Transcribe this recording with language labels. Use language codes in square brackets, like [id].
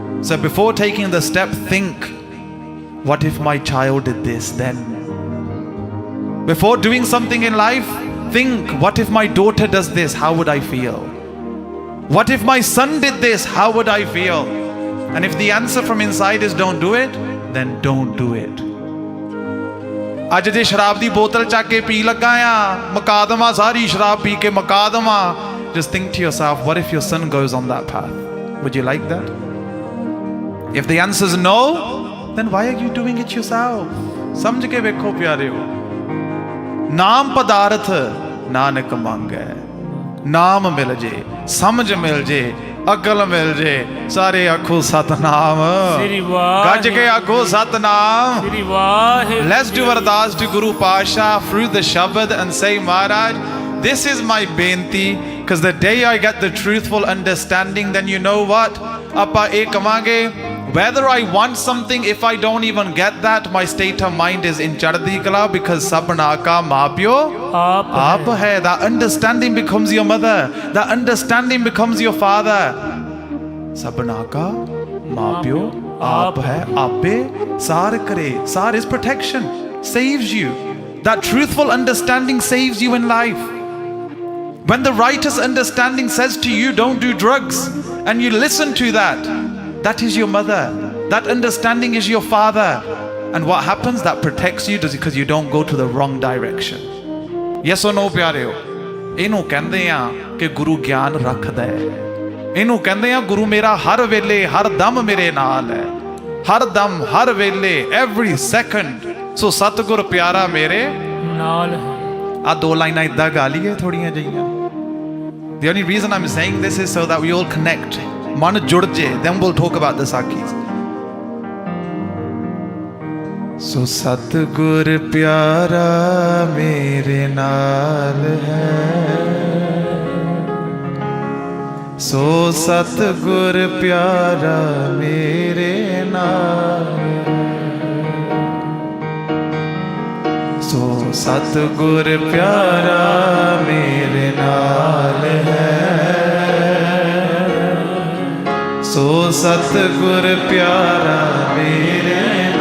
[en] So before taking the step, think, what if my child did this then? Before doing something in life, think, what if my daughter does this? How would I feel? What if my son did this? How would I feel? And if the answer from inside is don't do it, then don't do it. [pa] ਅੱਜ ਜੇ ਸ਼ਰਾਬ ਦੀ ਬੋਤਲ ਚੱਕ ਕੇ ਪੀ ਲੱਗਾ ਆ, ਮੁਕਾ ਦੇਵਾਂ ਸਾਰੀ ਸ਼ਰਾਬ ਪੀ ਕੇ ਮੁਕਾ ਦੇਵਾਂ. [en] Just think to yourself, what if your son goes on that path? Would you like that? If the answer is no, then why are you doing it yourself? [pa] ਸਮਝ ਕੇ ਵੇਖੋ ਪਿਆਰਿਓ, ਨਾਮ ਪਦਾਰਥ ਨਾਨਕ ਮੰਗੈ, ਨਾਮ ਮਿਲ ਜੇ, ਸਮਝ ਮਿਲ ਜੇ, ਅਕਲ ਮਿਲ ਜੇ, ਸਾਰੇ ਆਖੋ ਸਤਨਾਮ, ਸ੍ਰੀ ਵਾਹਿਗੁਰੂ, ਗੱਜ ਕੇ ਆਖੋ ਸਤਨਾਮ. ਸ੍ਰੀ ਵਾਹਿਗੁਰੂ. [en] Let's do ardas to Guru Pasha through the Shabad and say, Maharaj, this is my benti, because the day I get the truthful understanding, then you know what? [pa] ਆਪਾਂ ਇਹ ਕਵਾਂਗੇ, [en] whether I want something, if I don't even get that, my state of mind is in ਚੜ੍ਹਦੀ ਕਲਾ, because [pa] sabna ka ਮਾਂ ਪਿਓ ਆਪ ਹੈ. [en] That understanding becomes your mother, that understanding becomes your father. [pa] sabna ka ਮਾਂ ਪਿਓ ਆਪ ਹੈ, ਆਪੇ ਸਾਰ ਕਰੇ. [en] Sar is protection, saves you. That truthful understanding saves you in life. When the righteous understanding says to you, don't do drugs, and you listen to that, that is your mother. That understanding is your father. And what happens? That protects you because you don't go to the wrong direction. Yes or no, ਪਿਆਰਿਓ? [pa] ਇਹਨੂੰ ਕਹਿੰਦੇ ਆ ਕਿ ਗੁਰੂ ਗਿਆਨ ਰੱਖਦਾ ਹੈ. ਇਹਨੂੰ ਕਹਿੰਦੇ ਆ ਗੁਰੂ ਮੇਰਾ ਹਰ ਵੇਲੇ ਹਰ ਦਮ ਮੇਰੇ ਨਾਲ ਹੈ, ਹਰ ਦਮ ਹਰ ਵੇਲੇ, [en] every second. [pa] ਸੋ ਸਤਿਗੁਰ ਪਿਆਰਾ ਮੇਰੇ ਨਾਲ ਹੈ. ਆ ਦੋ ਲਾਈਨਾਂ ਇਦਾਂ ਗਾ ਲਈਏ ਥੋੜੀਆਂ ਜਿਹੀਆਂ. [en] The only reason I'm saying this is so that we all connect. [pa] ਮਨ ਜੁੜ ਜੇ, [en] then we'll talk about the Sakhis. [pa] ਸੋ ਸਤਿਗੁਰ ਪਿਆਰਾ ਮੇਰੇ ਨਾਲ ਹੈ, ਸੋ ਸਤਿਗੁਰ ਪਿਆਰਾ ਮੇਰੇ ਨਾਲ, ਸੋ ਸਤਿਗੁਰ ਪਿਆਰਾ ਮੇਰੇ ਨਾਲ ਹੈ, ਸੋ ਸਤਿਗੁਰ ਪਿਆਰਾ ਮੇਰੇ ਨਾਲ.